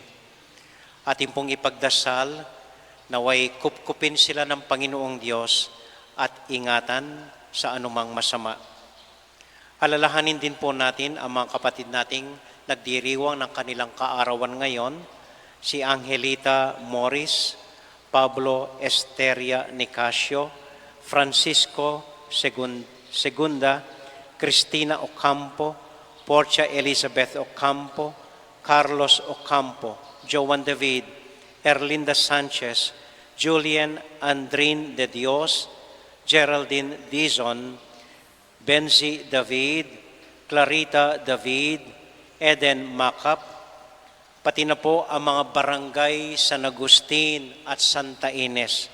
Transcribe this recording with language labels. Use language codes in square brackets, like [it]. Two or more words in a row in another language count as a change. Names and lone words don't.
[tl] Ating pong ipagdasal naway kupkupin sila ng Panginoong Diyos at ingatan sa anumang masama. Alalahanin din po natin ang mga kapatid nating nagdiriwang ng kanilang kaarawan ngayon, si Angelita Morris, Pablo Esteria Nicasio, Francisco Segunda, Cristina Ocampo, Portia Elizabeth Ocampo, Carlos Ocampo, Joan David, Erlinda Sanchez, Julian Andrin de Dios, Geraldine Dizon, Benzi David, Clarita David, Eden Macap, pati na po ang mga barangay San Agustin at Santa Ines.